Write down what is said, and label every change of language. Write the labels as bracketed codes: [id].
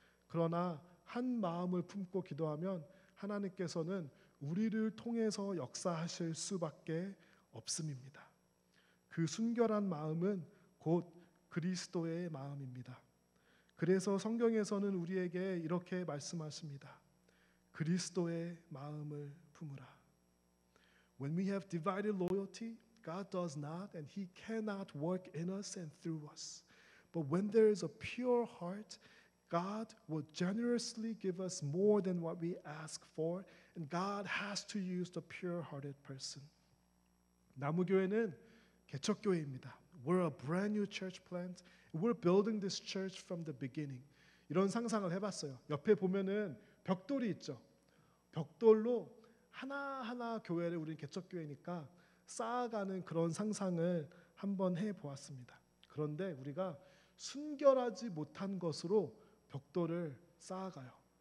[ko] 그러나 한 마음을 품고 기도하면 하나님께서는 우리를 통해서 역사하실 수밖에 없음입니다. 그 순결한 마음은 곧 그리스도의 마음입니다. 그래서 성경에서는 우리에게 이렇게 말씀하십니다. 그리스도의 마음을 품으라. [en] When we have divided loyalty, God does not and He cannot work in us and through us. But when there is a pure heart, God will generously give us more than what we ask for, and God has to use the pure-hearted person. [ko] 나무교회는 개척교회입니다. [en] We're a brand new church plant. We're building this church from the beginning. [ko] 이런 상상을 해봤어요. 옆에 보면은 벽돌이 있죠. 벽돌로 하나하나 교회를 우리는 개척교회니까 쌓아가는 그런 상상을 한번 해보았습니다. 그런데 우리가 순결하지 못한 것으로 벽돌을 쌓아가요.